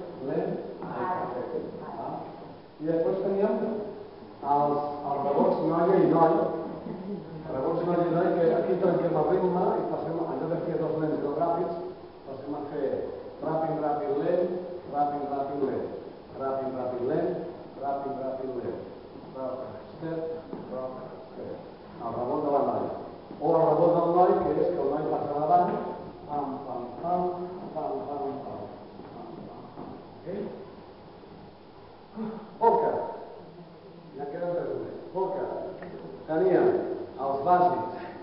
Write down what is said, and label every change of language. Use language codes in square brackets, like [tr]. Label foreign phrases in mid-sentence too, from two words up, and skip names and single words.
[ca] I després teníem els rebots noia i noi. Rebots noia i noi, que aquí trenquem el ritme i passem, en lloc de fer dos lents i dos ràpids, passem a fer ràpid, lent, ràpid, lent, ràpid, lent, ràpid, lent. [en] Rock, step, step. [ca] El rebot de la noia. O el rebot del noi, que és que el noi passa davant, pam, pam, pam, pam, pam, pam. Ok? Polka. Ja queden tres més. Polka. Teníem els bàsics.